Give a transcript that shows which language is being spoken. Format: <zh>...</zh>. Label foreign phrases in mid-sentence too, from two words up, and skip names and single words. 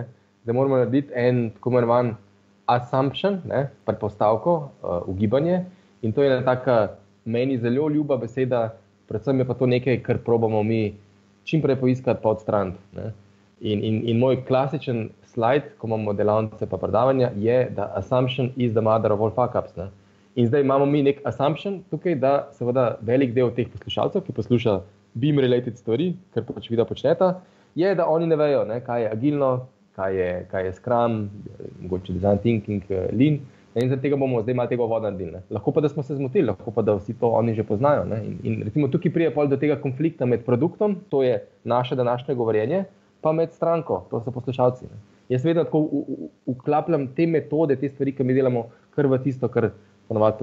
<sl>Zdaj moramo narediti en tako imenovan assumption, ne, predpostavko, ugibanje. In to je ena taka meni zelo ljuba beseda, predvsem je pa to nekaj, kar probamo mi čim prej poiskati pa odstraniti. Ne? In moj klasičen slajd, ko imamo delavnice pa predavanja, je, da</sl> <en>assumption is the mother of all fuck-ups.</en> <sl>Ne? In zdaj imamo mi nek assumption tukaj, da seveda velik del teh poslušalcev, ki posluša BIM-related stvari, kar pač vida počneta, je, da oni ne vejo, ne? Kaj je agilno, kaj je Scrum, mogoče</sl> <en>design thinking,</en> <sl>lean. In zaradi tega bomo zdaj malo tega uvoda naredili. Lahko pa, da smo se zmotili, lahko pa, da vsi to oni že poznajo. Ne? In recimo tukaj pride pol do tega konflikta med produktom, to je naše današnje govorjenje, pa med stranko, to so poslušalci. Ne? Jaz vedno tako vklapljam te metode, te stvari, ki mi delamo, kar v tisto, kar ponavadi počnem.</sl>